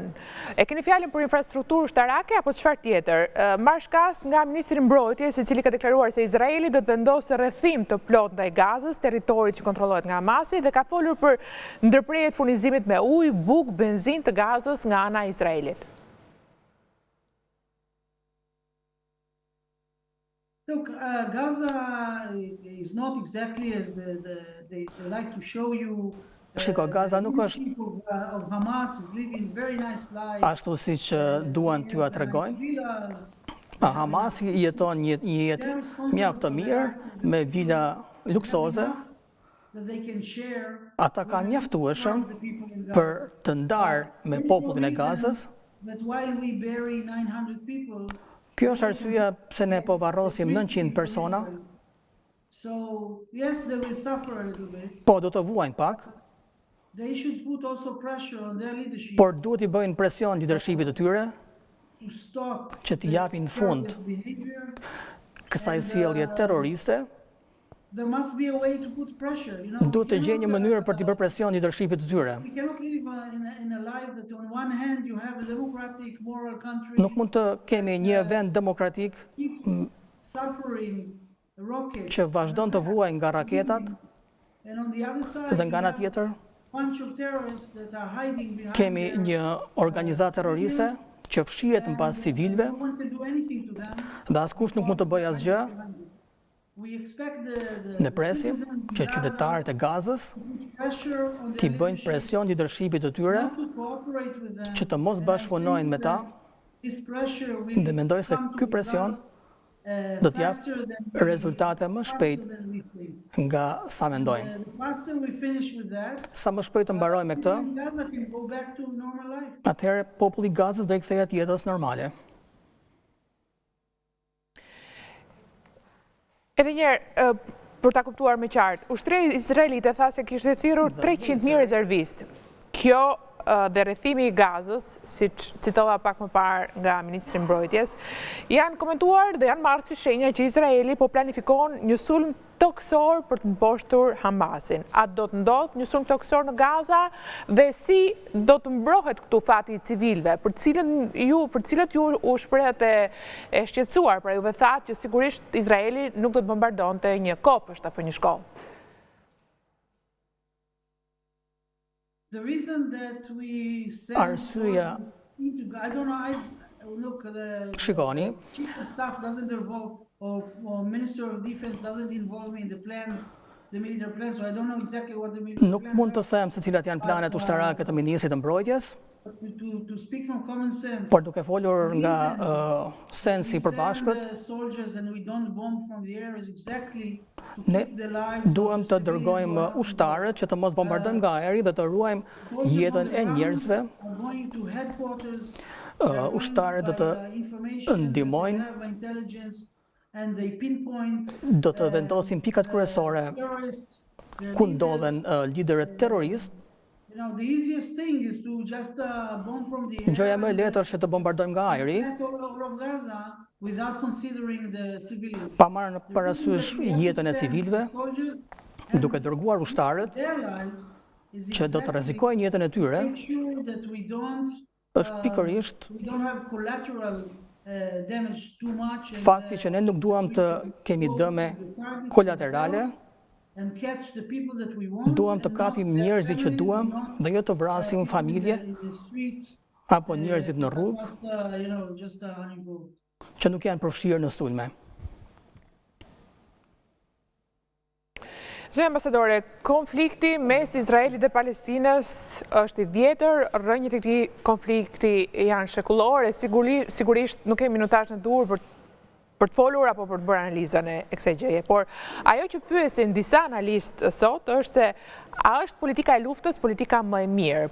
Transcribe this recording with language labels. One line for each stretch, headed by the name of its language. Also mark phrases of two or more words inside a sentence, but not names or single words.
Albanian: E keni fjalën për infrastrukturë ushtarake apo çfarë tjetër? Marr shkas nga ministri i mbrojtjes, i cili ka deklaruar se Izraeli do të vendosë rrethim të plotë ndaj Gazës, territorit që kontrollohet nga Hamasi, dhe ka folur për ndërprerje të furnizimit me ujë, bukë, benzinë të Gazës nga ana e Izraelit.
English: Look, Gaza is not exactly as they like to show you.
Albanian: Shiko, Gaza nuk është ashtu si që duan t'ju a tregojnë. Hamasi jeton një jetë mjaft të mirë, me vila luksoze. Ata kanë mjaftueshëm për të ndarë me popullin e Gazës,
English: But while we bury 900 people,
Albanian: Kjo është arsyeja pse ne po varrosim 900 persona,
English: so yes, they will suffer a little bit.
Albanian: po do të vuajnë pak,
English: They should put also pressure on their leadership
Albanian: por duhet i bëjnë presion leadershipit të tyre
English: to stop
Albanian: që të japin fund
English: this behavior.
Albanian: kësaj sjellje terroriste.
English: There must be a way to put pressure.
Albanian: Duhet të gjejnë një mënyrë për të bërë presion leadershipit të tyre.
English: We cannot live in a life that on one hand you have a democratic, moral country
Albanian: Nuk mund të kemi një vend demokratik
English: keeps suffering rockets,
Albanian: që vazhdon të vuajë nga raketat
English: and on the other side
Albanian: dhe nga ana tjetër
English: bunch of terrorists that are hiding behind
Albanian: kemi një organizatë terroriste që fshihet mbas civilëve
English: no one can do anything to them.
Albanian: dhe askush nuk mund të bëjë asgjë.
English: We expect the
Albanian: Ne presim që qytetarët e Gazës
English: pressure on
Albanian: t'i
English: their
Albanian: bëjnë presion leadershipit të tyre
English: to cooperate with them.
Albanian: që të mos bashkëpunojnë me ta
English: This pressure will
Albanian: dhe mendoj se
English: come to
Albanian: ky presion
English: us,
Albanian: do t'jap
English: faster than
Albanian: rezultate më shpejt
English: than we think.
Albanian: nga sa mendojmë.
English: The faster we finish with that,
Albanian: Sa më shpejt të mbarojmë me këtë,
English: Gaza can go back to normal life.
Albanian: atëherë populli i Gazës do i kthehet jetës normale. Edhe njerë, për ta kuptuar me qartë, ushtria izraelite tha se kishte thirrur 300.000 rezervistë. Kjo dhe rrethimi i Gazës, si citova pak më parë nga Ministri i Mbrojtjes, janë komentuar dhe janë marrë si shenja që Izraeli po planifikon një sulm toksor për të mposhtur Hamasin. A do të ndodhë një sulm toksor në Gaza dhe si do të mbrohet këtu fati i civilëve, për cilët ju u shprehet e shqetësuar, pra juve thatë që sigurisht Izraeli nuk do të bombardonte një kopësht apo një shkollë.
English: The reason that we send
Albanian: Arsyeja,
English: I don't know, look, the
Albanian: shikoni,
English: chief of staff doesn't involve, or Minister of Defense doesn't involve me in the plans, the military plans, so I don't know exactly what the military
Albanian: nuk
English: plans
Albanian: mund të
English: are.
Albanian: them se cilat janë planet ushtarake të Ministrit të Mbrojtjes,
English: To speak from common sense,
Albanian: por duke folur nga sensi i përbashkët,
English: the soldiers and we don't bomb from the air is exactly to
Albanian: ne
English: keep the lives
Albanian: duhem
English: of
Albanian: të
English: the
Albanian: dërgojmë
English: civilians
Albanian: ushtarët që të mos bombardojmë nga ajri dhe të ruajmë jetën e njerëzve.
English: are going to headquarters,
Albanian: Ushtarët do të ndihmojnë,
English: and they pinpoint
Albanian: do të vendosin pikat kryesore
English: terrorists.
Albanian: ku ndodhen liderët terroristë.
English: The easiest thing is to just bomb from the air.
Albanian: Gjëja më e lehtë është që të bombardojmë nga ajri,
English: Attack all over Gaza without considering the civilians.
Albanian: pa marrë në parasysh jetën e civilëve, duke dërguar ushtarët
English: Their lives is
Albanian: që do të rrezikojnë jetën e tyre,
English: make sure that we don't
Albanian: është
English: have collateral damage too much and,
Albanian: fakti që ne nuk duam të kemi dëme kolaterale,
English: and catch the people that we want.
Albanian: duam të kapim njerëzit që duam dhe jo të vrasim familje
English: In the street,
Albanian: apo njerëzit në rrugë
English: just uninvolved.
Albanian: që nuk janë përfshirë në sulme. Zonja ambasadore, konflikti mes Izraelit dhe Palestinës është i vjetër, rrënjët e këtij konflikti janë shekullore, sigurisht nuk kemi minutazh në dur për të folur apo për të bërë analizën e kësaj gjëje, por ajo që pyesin disa analistë sot është se a është politika e luftës politika më e mirë?